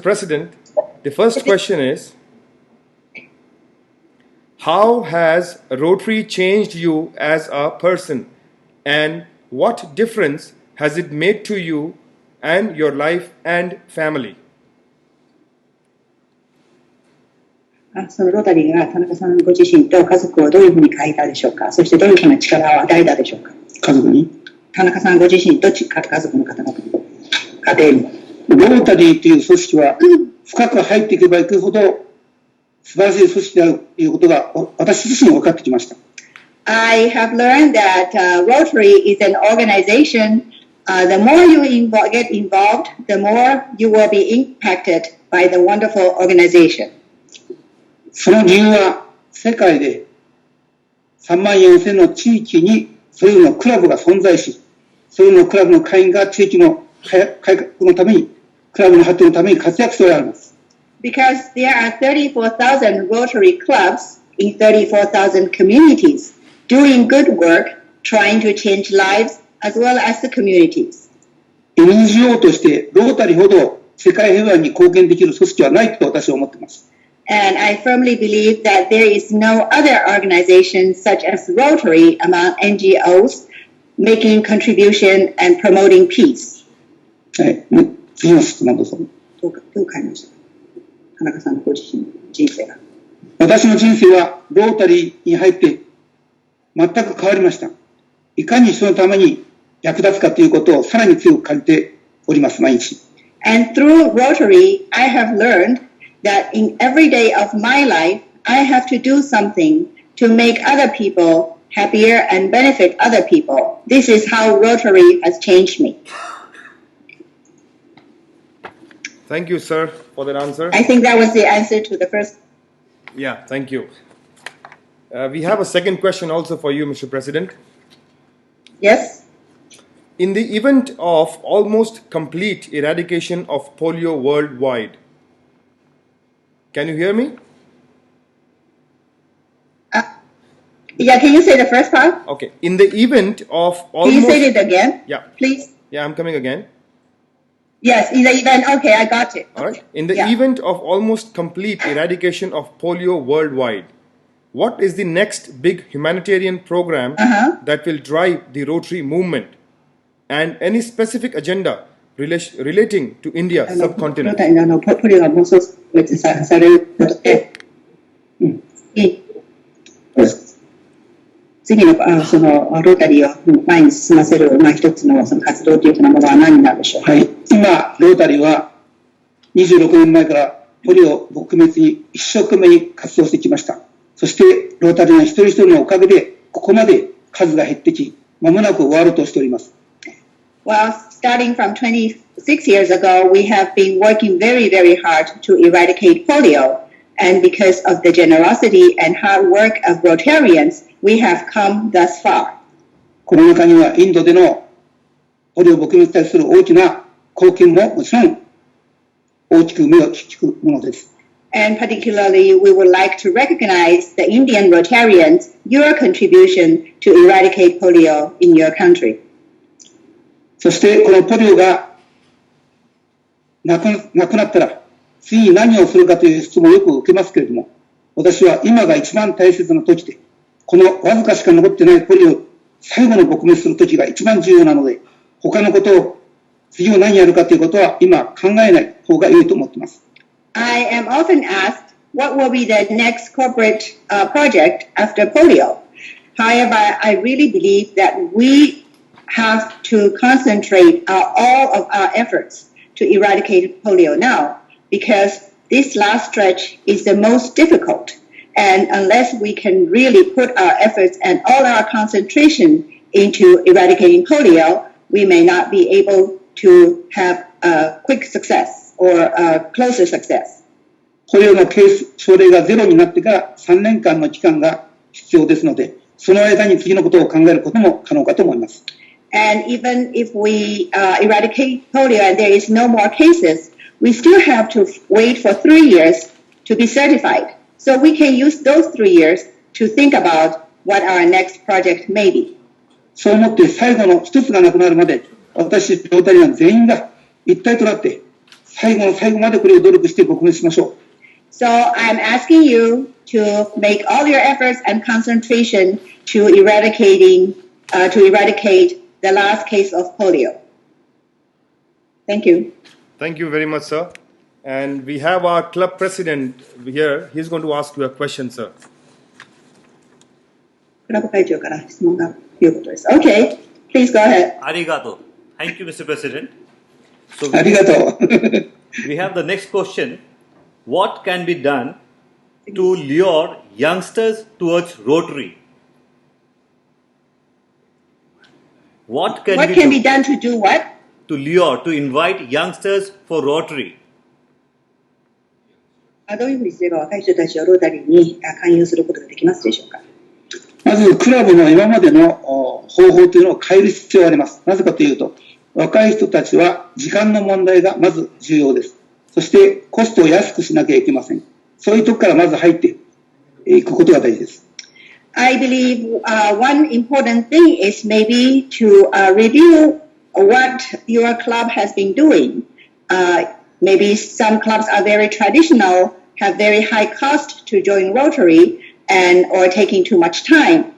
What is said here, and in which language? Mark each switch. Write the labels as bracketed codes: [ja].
[en] President, the first question is, how has Rotary changed you as a person? And what difference has it made to you and your life and family? [ja] そのロータリーが田中さんご自身と家族をどういうふうに変えたでしょうか。そしてどういうふうな力を与えたでしょうか。家族に田中さんご自身と家族の方々に、家庭に。ロータリーという組織は深く入っていけばいくほど素晴らしい組織であるということが私自身分かってきました。 [en] I have learned that Rotary is an organization. The more you get involved, the more you will be impacted by the wonderful organization. [ja] その理由は世界で34,000の地域にそれぞれのクラブが存在し、それぞれのクラブの会員が地域の改革のために、クラブの発展のために活躍しておられます。 [en] Because there are 34,000 Rotary clubs in 34,000 communities doing good work, trying to change lives as well as the communities. [ja] NGO としてロータリーほど世界平和に貢献できる組織はないと私は思っています。 [en] And I firmly believe that there is no other organization such as Rotary among NGOs making contribution and promoting peace. [ja] はい、次の質問どうぞ。どう変わりましたか？田中さんのご自身の人生が。私の人生はロータリーに入って全く変わりました。いかに人のために役立つかということをさらに強く感じております、毎日。 [en] And through Rotary, I have learned that in every day of my life, I have to do something to make other people happier and benefit other people. This is how Rotary has changed me. Thank you, sir, for that answer. I think that was the answer to the first. Yeah, thank you. We have a second question also for you, Mr. President. Yes? In the event of almost complete eradication of polio worldwide, can you hear me? Yeah, can you say the first part? Okay. In the event of Can almost... you say it again? Yeah. Please? Yeah, I'm coming again. Yes, in the event. Okay, I got it. All right. In the Yeah. event of almost complete eradication of polio worldwide, what is the next big humanitarian program that will drive the Rotary movement? And any specific agenda relating to India [ja] ロ [en] subcontinent? [ja] ータリーのポリオがもう少しされるので、次のそのロータリーを前に進ませる、一つのその活動というようなものは何になるでしょうか。はい。今、ロータリーは26年前からポリオ撲滅に一生懸命に活動してきました。そして、ロータリーの一人一人のおかげで、ここまで数が減ってき、まもなく終わろうとしております。 [en] Well, starting from 26 years ago, we have been working very, very hard to eradicate polio. And because of the generosity and hard work of Rotarians, we have come thus far. [ja] この中にはインドでのポリオ撲滅に対する大きな貢献ももちろん大きく目を引くものです。 [en] And particularly, we would like to recognize the Indian Rotarians, your contribution to eradicate polio in your country. [ja] そしてこのポリオがなくなったら次に何をするかという質問をよく受けますけれども、私は今が一番大切な時で、このわずかしか残ってないポリオを最後の撲滅する時が一番重要なので、他のことを次を何やるかということは今考えない方が良いと思っています。 [en] I am often asked what will be the next corporate project after polio. However, I really believe that we have to concentrate all of our efforts to eradicate polio now, because this last stretch is the most difficult. And unless we can really put our efforts and all our concentration into eradicating polio, we may not be able to have a quick success or a closer success. [ja] ポリオのケース、症例がゼロになってから3年間の期間が必要ですので、その間に次のことを考えることも可能かと思います。 [en] And even if we eradicate polio and there is no more cases, we still have to wait for 3 years to be certified. So we can use those 3 years to think about what our next project may be. [ja] そう思って最後の一つがなくなるまで、私、ロータリアン全員が一体となって、最後の最後までこれを努力して撲滅しましょう。 [en] So I'm asking you to make all your efforts and concentration to eradicate the last case of polio. Thank you. Thank you very much, sir. And we have our club president here. He's going to ask you a question, sir. [ja] クラブ会長から質問がということです。 [en] Okay, please go ahead. Arigato. Thank you, Mr. President. So [ja] ありがとう。 [en] we have the next question. What can be done to lure youngsters towards Rotary? What can be done to do what? To lure, to invite youngsters for Rotary? [ja] どういうふうにすれば若い人たちをロータリーに勧誘することができますでしょうか。まず、クラブの今までの方法というのを変える必要があります。なぜかというと、若い人たちは時間の問題がまず重要です。そしてコストを安くしなきゃいけません。そういうところからまず入っていくことが大事です。 [en] I believe one important thing is maybe to review what your club has been doing. Maybe some clubs are very traditional, have very high cost to join Rotary, or taking too much time.